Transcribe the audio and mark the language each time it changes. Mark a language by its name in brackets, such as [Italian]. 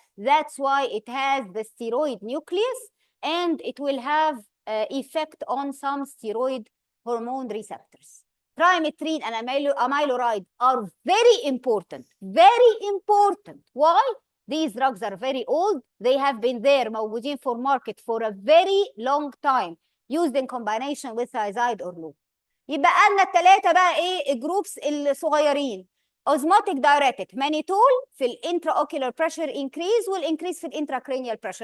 [English] That's why it has the steroid nucleus, and it will have effect on some steroid hormone receptors. Trimethrin and amyloride are very important, very important. Why? These drugs are very old. They have been there, موجودين for market for a very long time, used in combination with thiazide or loop. [Arabic] يبقى لنا الثلاثة بقى الجروبس الصغيرين. [English] Osmotic diuretic, mannitol في الانتراocular pressure increase والincrease في الانتراكرينيال pressure.